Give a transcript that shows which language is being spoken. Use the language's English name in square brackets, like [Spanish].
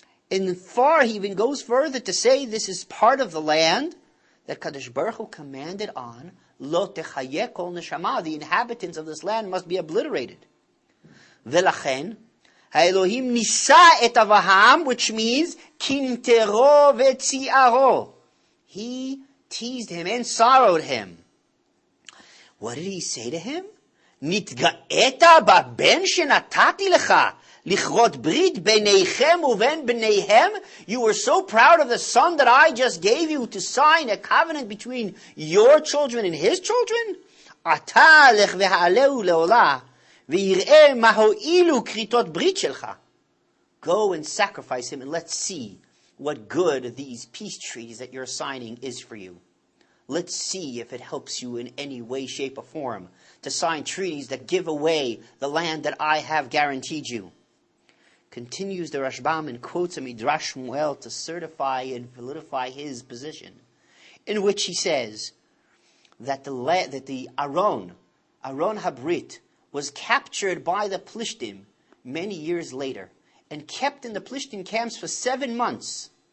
[English] And he even goes further to say this is part of the land that Kadosh Baruch Hu commanded on, [Hebrew] lo techayeh kol neshama, [English] the inhabitants of this land must be obliterated. [Hebrew] Velachen, ha'Elohim nisa et Avraham, [English] which means [Hebrew] kintero vetziaro. [English] He teased him and sorrowed him. What did he say to him? [Hebrew] נתגאת בבן שנתתי לך לכרות ברית ביניכם ובין בניהם? [English] You were so proud of the son that I just gave you to sign a covenant between your children and his children? [Hebrew] עתה לך והעלהו לעולה ויראה מה הועילו כריתות ברית שלך. [English] Go and sacrifice him, and let's see what good these peace treaties that you're signing is for you. Let's see if it helps you in any way, shape, or form to sign treaties that give away the land that I have guaranteed you. Continues the Rashbam and quotes a Midrash Shmuel to certify and validify his position, in which he says that the Aron Habrit, was captured by the Plishtim many years later and kept in the Plishtim camps for 7 months.